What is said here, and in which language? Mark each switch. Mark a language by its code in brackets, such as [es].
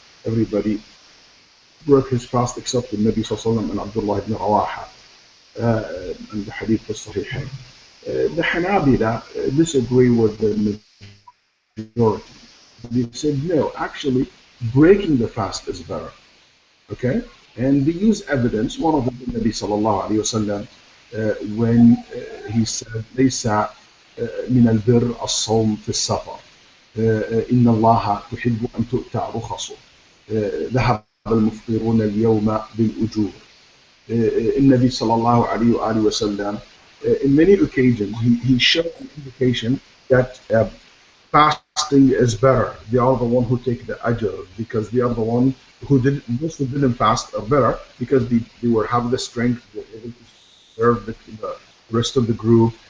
[en] Everybody broke his fast except the Nabi and Abdullah ibn Rawaha, and the hadith was Sahihain. The Hanabila disagree with the majority. They said, no, actually, breaking the fast is better. Okay? And they use evidence. One of them, the Nabi sallallahu alayhi wa sallam, when he said, [ar] ليس من البر الصوم في السفر إن الله تحب أن تؤتى رخصه ذهب المفطرون اليوم بالأجور. النبي صلى الله عليه وآله وسلم, [en] in many occasions, he showed an indication that fasting is better. They are the one who take the ajr, because they are the one those who didn't fast are better, because they were have the strength, they were able to serve the rest of the group.